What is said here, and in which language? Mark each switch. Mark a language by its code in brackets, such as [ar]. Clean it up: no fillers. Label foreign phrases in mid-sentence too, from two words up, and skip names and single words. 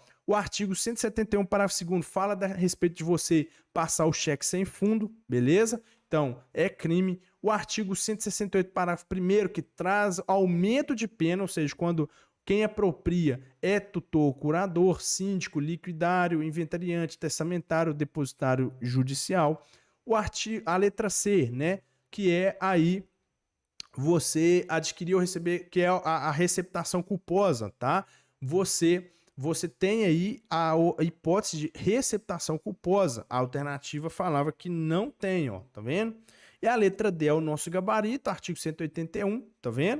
[pt] O artigo 171, parágrafo 2º, fala a respeito de você passar o cheque sem fundo, beleza? Então, é crime. O artigo 168, parágrafo 1º, que traz aumento de pena, ou seja, quando quem apropria é tutor, curador, síndico, liquidário, inventariante, testamentário, depositário judicial. A letra C, né, que é aí você adquirir ou receber, que é a receptação culposa, tá? Você tem aí a hipótese de receptação culposa. A alternativa falava que não tem, ó, tá vendo? E a letra D é o nosso gabarito, artigo 181, tá vendo?